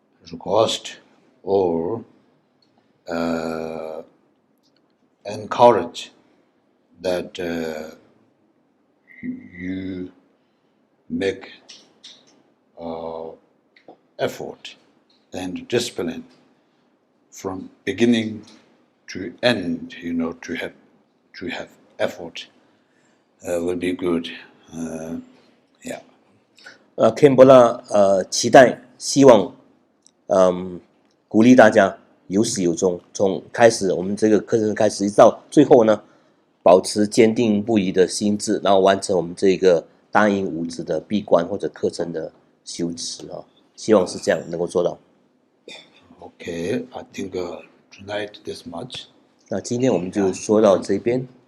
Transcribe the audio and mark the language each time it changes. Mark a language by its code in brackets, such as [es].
[en] Request or encourage that you make effort and discipline from beginning to end, to have effort will be good. Yeah. [zh] Khenpo 期待希望鼓励大家有始有终，从开始我们这个课程开始一直到最后呢，保持坚定不移的心智，然后完成我们这个大印五支的闭关或者课程的修持啊，希望是这样能够做到。 [en] Okay, I think tonight this much. [zh] 那今天我们就说到这边。